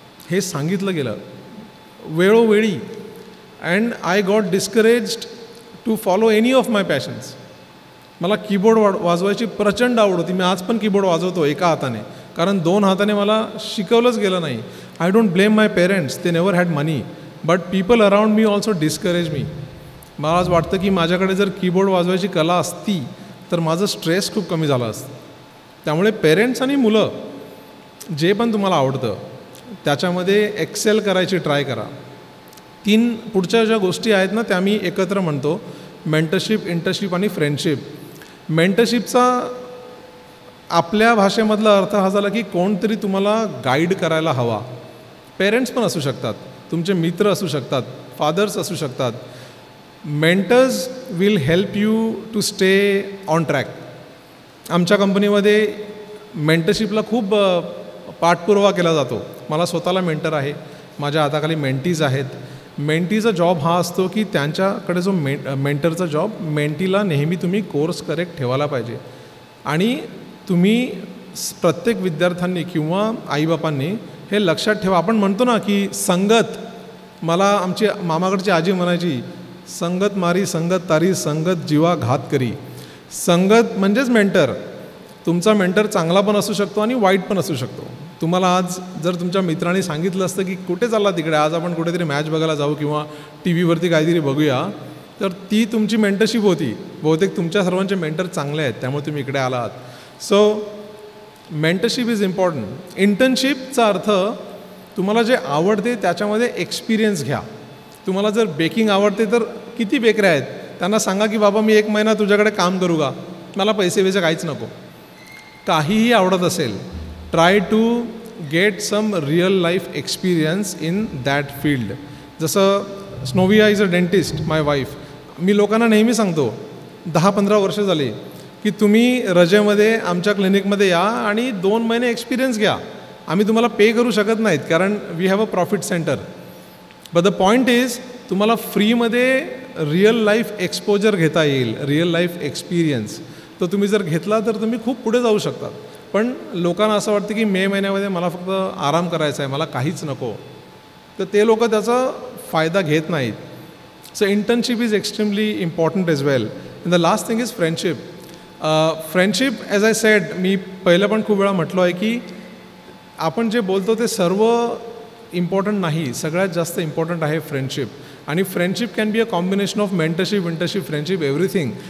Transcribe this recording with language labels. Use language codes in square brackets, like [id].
[mr] हे सांगितलं गेलं वेळोवेळी. [en] And I got discouraged to follow any of my passions. [mr] मला कीबोर्ड वाजवायची प्रचंड आवड होती. मी आज पण कीबोर्ड वाजवतो एका हाताने, कारण 2 हाताने मला शिकवलंच गेलं नाही. [en] I don't blame my parents, [mr] ते [en] Never had money. But people around me also discourage me. [mr] मला आज वाटतं की माझ्याकडे जर कीबोर्ड वाजवायची कला असती तर माझं स्ट्रेस खूप कमी झालं असतं. त्यामुळे पेरेंट्स आणि मुलं जे पण तुम्हाला आवडतं त्याच्यामध्ये एक्सेल करायची ट्राय करा. 3 पुढच्या ज्या गोष्टी आहेत ना त्या मी एकत्र म्हणतो, मेंटरशिप, इंटर्नशिप आणि फ्रेंडशिप. मेंटरशिपचा आपल्या भाषेमधला अर्थ हा झाला की कोणतरी तुम्हाला गाईड करायला हवा. पेरेंट्स पण असू शकतात, तुमचे मित्र असू शकतात, फादर्स असू शकतात. [en] Mentors will help you to stay on track. [mr] आमच्या कंपनीमध्ये मेंटरशिपला खूप पाठपुरावा केला जातो. मला स्वतःला मेंटर आहे, माझ्या हाताखाली मेंटीज आहेत. मेंटीचा जॉब हा असतो की त्यांच्याकडे जो मेंटरचा जॉब, मेंटीला नेहमी तुम्ही कोर्स करेक्ट ठेवायला पाहिजे. आणि तुम्ही प्रत्येक विद्यार्थ्यांनी किंवा आईबापांनी हे लक्षात ठेवा. आपण म्हणतो ना की संगत, मला आमची मामाकडची आजी म्हणायची, संगत मारी संगत तारी, संगत जीवा घात करी. संगत म्हणजेच मेंटर. तुमचा मेंटर चांगला पण असू शकतो आणि वाईट पण असू शकतो. तुम्हाला आज जर तुमच्या मित्रांनी सांगितलं असतं की कुठे चालला तिकडे, आज आपण कुठेतरी मॅच बघायला जाऊ किंवा टी व्हीवरती काहीतरी बघूया, तर ती तुमची मेंटरशिप होती. बहुतेक तुमच्या सर्वांचे मेंटर चांगले आहेत त्यामुळे तुम्ही इकडे आलात. [en] So mentorship is important. [mr] इंटर्नशिपचा अर्थ तुम्हाला जे आवडते त्याच्यामध्ये एक्सपिरियन्स घ्या. तुम्हाला जर बेकिंग आवडते तर किती बेकऱ्या आहेत त्यांना सांगा की बाबा मी 1 महिना तुझ्याकडे काम करू का, मला पैसे काहीच नको. काहीही आवडत असेल, [en] Try to get some real life experience in that field. [mr] जसं स्नोविया [en] Is a dentist, my wife. [mr] मी लोकांना नेहमी सांगतो 10-15 वर्ष झाली की तुम्ही रजेमध्ये आमच्या क्लिनिकमध्ये या आणि 2 महिने एक्सपिरियन्स घ्या. आम्ही तुम्हाला पे करू शकत नाहीत कारण [en] We have a profit centre. But the point is [mr] तुम्हाला फ्रीमध्ये रिअल लाईफ एक्सपोजर घेता येईल, रिअल लाईफ एक्सपिरियन्स. तो तुम्ही जर घेतला तर तुम्ही खूप पुढे जाऊ शकता. पण लोकांना असं वाटतं की मे महिन्यामध्ये मला फक्त आराम करायचा आहे, मला काहीच नको, तर ते लोक त्याचा फायदा घेत नाहीत. [en] So internship is extremely important as well. And the last thing is friendship. Friendship as I said, [mr] मी पहिलं पण खूप वेळा म्हटलो आहे की आपण जे बोलतो ते सर्व इम्पॉर्टंट नाही, सगळ्यात जास्त इम्पॉर्टंट आहे फ्रेंडशिप. [en] आणि friendship can be a combination of mentorship, internship, friendship, everything.